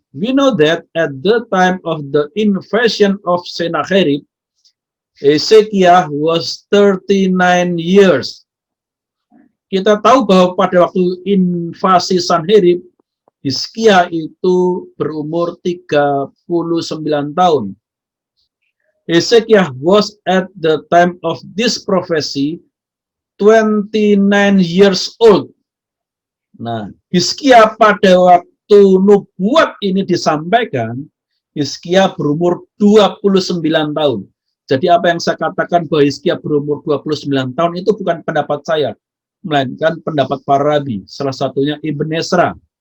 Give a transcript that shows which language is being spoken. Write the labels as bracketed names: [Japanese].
[English] We know that at the time of the invasion of Sennacherib, Hezekiah was 39 years. [Indonesian] Kita tahu bahwa pada waktu invasi Sanherib, Hizkia itu berumur 39 tahun. [English] Hezekiah was at the time of this prophecy 29 years old. [Indonesian] Nah, Hizkia pada waktu nubuat ini disampaikan, Hizkia berumur 29 tahun. Jadi apa yang saya katakan bahwa Hizkia berumur 29 tahun itu bukan pendapat saya, melainkan pendapat para rabi, salah satunya Ibn Ezra.